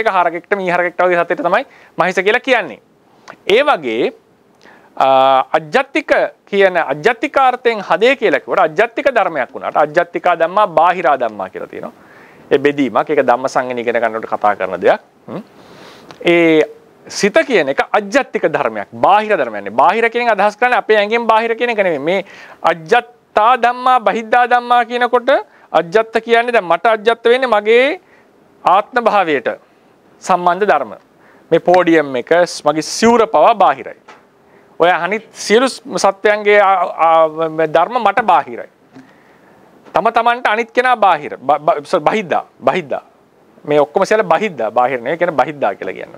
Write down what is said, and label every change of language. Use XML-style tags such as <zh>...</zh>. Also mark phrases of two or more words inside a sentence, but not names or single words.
<si>ඒක හරකෙක්ට මීහරකෙක්ට වගේ සත්‍යයට තමයි මහිස කියලා කියන්නේ. ඒ වගේ අජ්ජත්තික කියන අජ්ජත්තිකාර්ථයෙන් හදේ කියලා කිව්වට අජ්ජත්තික ධර්මයක් වුණාට</si> <pi>අජ්ජත්තිකා ධම්මා බාහිරා ධම්මා</pi> <si>කියලා තියෙනවා. ඒ බෙදීමක් ඒක ධම්ම සංගණී ඉගෙන ගන්නකොට කතා කරන දෙයක්. ඒ සිත කියන එක අජ්ජත්තික ධර්මයක්. බාහිර ධර්මයක් නෙවෙයි. බාහිර කියන එක අදහස් කරන්නේ අපේ ඇඟෙන් බාහිර කියන එක නෙවෙයි. මේ</si> <pi>අජ්ජත්තා ධම්මා බහිද්දා ධම්මා</pi> <si>කියනකොට අජ්ජත්ත කියන්නේ දැන් මට අජ්ජත්ත වෙන්නේ මගේ ආත්ම භාවයට සම්බන්ධ ධර්ම. මේ පෝඩියම් එක මගේ සිවුර පවා බාහිරයි. ඔය අනිත් සියලු සත්‍යයන්ගේ ධර්ම මට බාහිරයි. තම තමන්ට අනිත් කෙනා බාහිර බහිද්දා මේ ඔක්කොම සියල්ල බහිද්දා බාහිර නෙවෙයි කියන බහිද්දා කියලා කියන්නේ.</si>